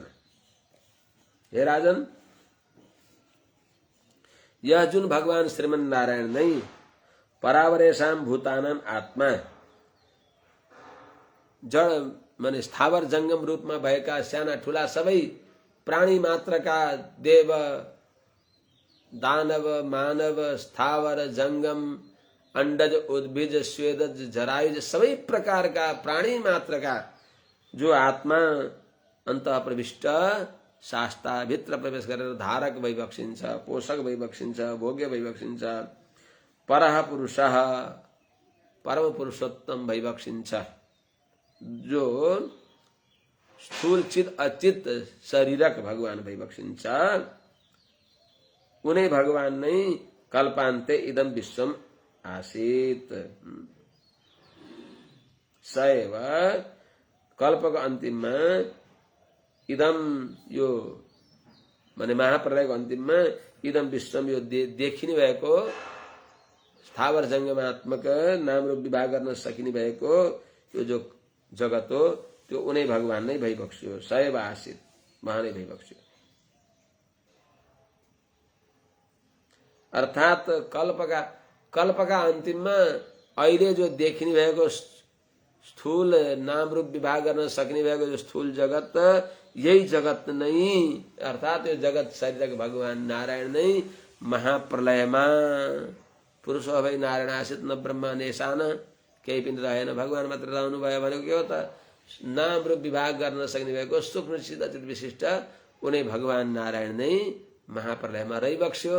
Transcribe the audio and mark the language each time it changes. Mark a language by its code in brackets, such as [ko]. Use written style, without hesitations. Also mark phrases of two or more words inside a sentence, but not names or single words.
[ne] हे राजन, यह जुन भगवान श्रीमन नारायण नहीं [sa] परावरेषां भूतानां आत्मा [ne] जड़ माने स्थावर जंगम रूपमा भएका साना ठूला सबै प्राणी मात्रका देव दानव मानव स्थावर जंगम अंडज उद्भिज स्वेदज जरायुज सबै प्रकारका प्राणी मात्रका जो आत्मा अन्तः प्रविष्ट शास्ता भित्र प्रवेश गरेर धारक भइबक्सिन्छ, पोषक भइबक्सिन्छ, भोग्य भइबक्सिन्छ। [sa] परः पुरुषः [ne] परम पुरुषोत्तम भइबक्सिन्छ, जो स्थूल चित अचित शरीरक भगवान भइबक्सिन्छ। उनै भगवान नै [sa] कल्पान्ते इदम विश्वम आसीत। [ne] सैव कल्पको अन्तिममा इदम यो माने महाप्रलयको अन्तिममा [sa] इदम विश्वम [ne] यो देखिने भएको स्थावर जंगमात्मक नाम रूप विभाग गर्न सकिने भएको यो जो जगत हो त्यो उनै भगवान नै भइबक्स्यो। [sa] सैव आसीत [ne] वहाँ नै भइबक्स्यो। अर्थात कल्पका अन्तिममा अहिले जो देखिने भएको स्थूल नाम रूप विभाग गर्न सकिने भएको जो स्थूल जगत यही जगत नै अर्थात यो जगत शरीरक भगवान नारायण नै महाप्रलयमा पुरुष भई [sa] नारायण आसित न ब्रह्मा नेशान [ne] केही पनि रहेन भगवान मात्र रहनु भयो भनेको के हो त नाम रूप विभाग गर्न सक्ने भएको सूक्ष्म चित अचित विशिष्ट उनै भगवान नारायण नै महाप्रलयमा रहिबक्स्यो।